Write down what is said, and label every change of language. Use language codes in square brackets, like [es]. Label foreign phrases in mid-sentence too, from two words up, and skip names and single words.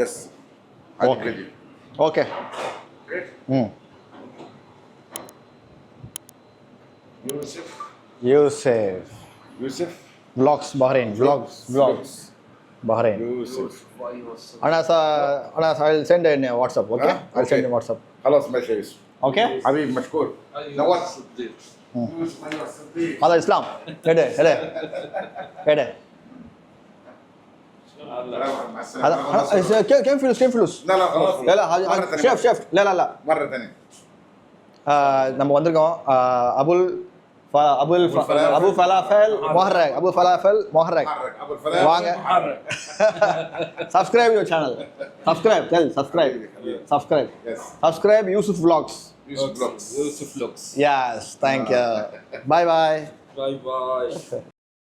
[ar] يس هذه [en] أوكي. [ar] فيديو. اوكي. يوسف يوسف [en] vlogs بحرين vlogs بحرين. [ar] يوسف [en] انا I'll send in WhatsApp. اوكي I'll send in WhatsApp. [ar] خلاص ماشي يا يوسف. اوكي. حبيبي مشكور. نورت. يوسف ايوه الصديق. هذا اسلام. هدا مع السلامه. هذا كم فلوس لا لا خلاص. لا لا مرة هذا ثانية. شيف لا مره ثانيه. [ta] நம்ம வந்திருக்கோம் அபு ஃபலாஃபல் மொஹரக். அபு ஃபலாஃபல் மொஹரக். [ar] حرك ابو الفلاح [ta] வாங்க. [en] subscribe your channel. subscribe يس subscribe Yusuf Vlogs. [ar] يوسف بلوكس. [en] Yes, thank you. Bye bye. Bye bye.